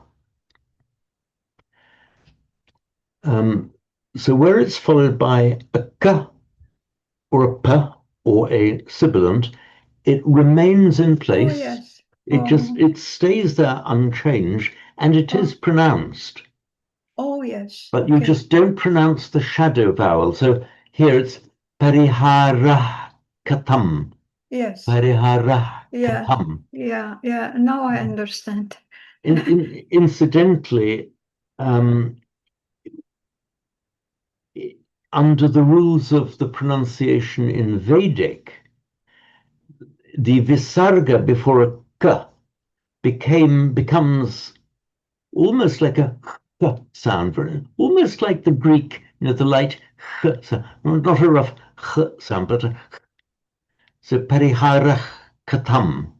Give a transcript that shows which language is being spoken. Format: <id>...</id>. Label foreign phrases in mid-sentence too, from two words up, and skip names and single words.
<en>So where it's followed by a k or a p or a sibilant, it remains in place. Oh, yes. It stays there unchanged, and it is pronounced. Oh, yes. But you just don't pronounce the shadow vowel. So here it's</en> <sa>parihara katam.</sa> <en>Yes.</en> <sa>Parihara katam.</sa> <en>Yeah. Now I understand. Incidentally, under the rules of the pronunciation in Vedic, the visarga before a k becomes almost like a sound, almost like the Greek, the light sound, not a rough sound, but so</en> <sa>parihara katam.</sa>